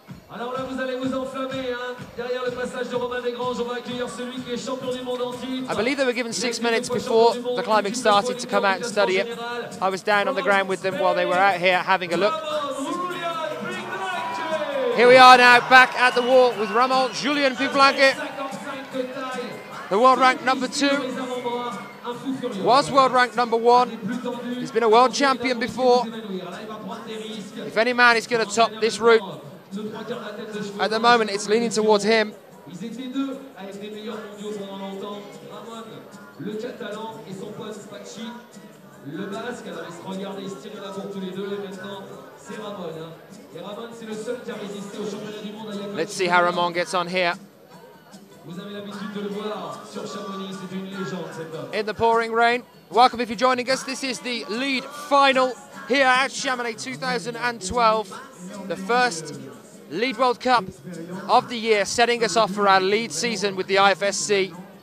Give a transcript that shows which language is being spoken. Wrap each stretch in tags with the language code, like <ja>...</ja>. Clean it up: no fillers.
<fr>Alors là, vous allez vous enflammer, hein. Derrière le passage de Romain Desgranges, on va accueillir celui qui est champion du monde en titre.</fr> <en>I believe they were given 6 minutes before the climbing started to come out and study it. I was down on the ground with them while they were out here having a look. Here we are now, back at the wall with Ramon Julien Piblanque, the world rank number 2. Was world rank number 1. He's been a world champion before. If any man is going to top this route, at the moment, it's leaning towards him.</en> <fr>Ils étaient deux à être les meilleurs mondiaux pendant longtemps. Ramon, le Catalan et son pote Pachi, le Basque. Alors ils se regardaient, ils se tiraient la bourre tous les deux. Et maintenant, c'est Ramon. Hein. Et Ramon, c'est le seul qui a résisté au championnat du monde.</fr> <en>Let's see how Ramon gets on here.</en> <fr>Vous avez l'habitude de le voir sur Chamonix. C'est une légende, cet homme.</fr> <en>In the pouring rain. Welcome if you're joining us. This is the lead final here at Chamonix 2012. The first Lead World Cup of the year, setting us off for our lead season with the IFSC.</en>